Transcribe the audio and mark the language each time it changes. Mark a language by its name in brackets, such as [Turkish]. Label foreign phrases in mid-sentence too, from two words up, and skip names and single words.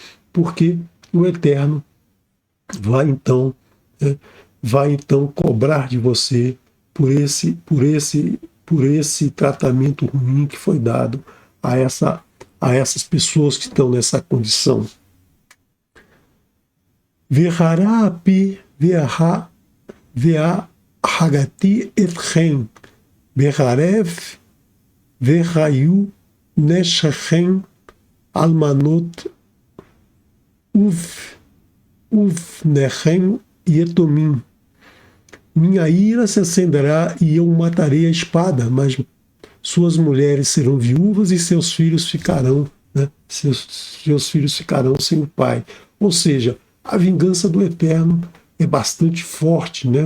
[Portuguese] Por quê? Porque o Eterno vai então, né, vai então cobrar de você por esse tratamento ruim que foi dado a essas pessoas que estão nessa condição. [Hebrew] וחרה אפי והרגתי אתכם בחרב והיו נשיכם אלמנות ובניכם יתמים. [Portuguese] Minha ira se acenderá e eu matarei a espada, mas suas mulheres serão viúvas e seus filhos ficarão, né? Seus filhos ficarão sem o pai. Ou seja, a vingança do Eterno é bastante forte, né?